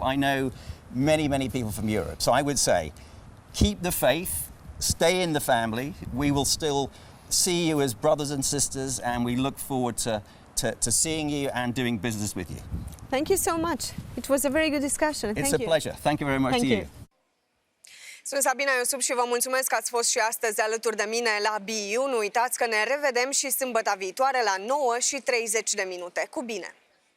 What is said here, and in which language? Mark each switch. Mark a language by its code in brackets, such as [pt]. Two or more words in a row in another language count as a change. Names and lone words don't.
[en] I know many, many people from Europe. So I would say, keep the faith, stay in the family. We will still see you as brothers and sisters, and we look forward to seeing you and doing business with you. Thank you so much. It was a very good discussion. It's a pleasure. Thank you very much to you. [ro] Sunt Sabina Iosub și vă mulțumesc că ați fost și astăzi alături de mine la BU. Nu uitați că ne revedem și sâmbăta viitoare la 9:30. Cu bine!